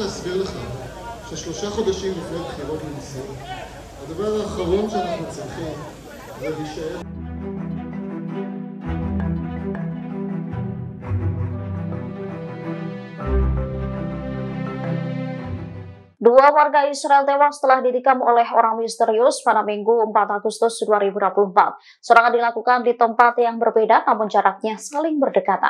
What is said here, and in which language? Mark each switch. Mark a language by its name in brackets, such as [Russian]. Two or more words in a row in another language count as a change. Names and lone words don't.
[Hebrew] להזכיר לך ש3 חודשים לפני בחירות לנשיא, הדבר האחרון שאנחנו צריכים זה להישאר. [Indonesian] Dua warga Israel tewas setelah ditikam oleh orang misterius pada Minggu 4 Agustus 2024. Serangan dilakukan di tempat yang berbeda namun jaraknya saling berdekatan.